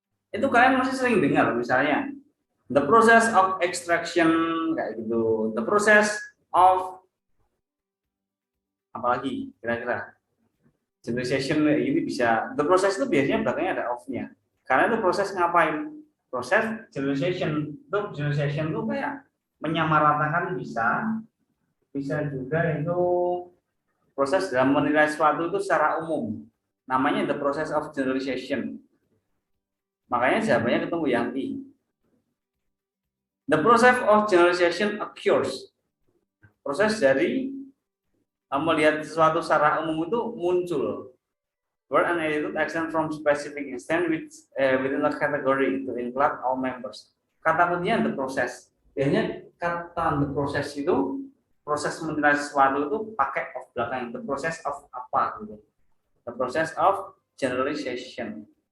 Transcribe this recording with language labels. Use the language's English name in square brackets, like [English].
[Indonesian] Itu kalian masih sering dengar misalnya [English] the process of extraction [Indonesian] kayak gitu, [English] the process of [Indonesian] apalagi kira-kira generalization ini bisa, the process itu biasanya belakangnya ada of-nya karena itu proses ngapain, proses generalization itu kayak menyamaratakan, bisa juga itu proses dalam menilai sesuatu itu secara umum, namanya [English] the process of generalization. [Indonesian] Makanya jawabannya ketemu yang I. [English] The process of generalization occurs. [Indonesian] Proses dari melihat sesuatu secara umum itu muncul. [English] Word and attitude action from specific instance within a category to include all members. [Indonesian] Kata kuncinya [English] the process. [Indonesian] Biasanya kata the process itu proses menilai sesuatu itu pakai of belakang. [English] The process of [Indonesian] apa gitu. [English] The process of generalization.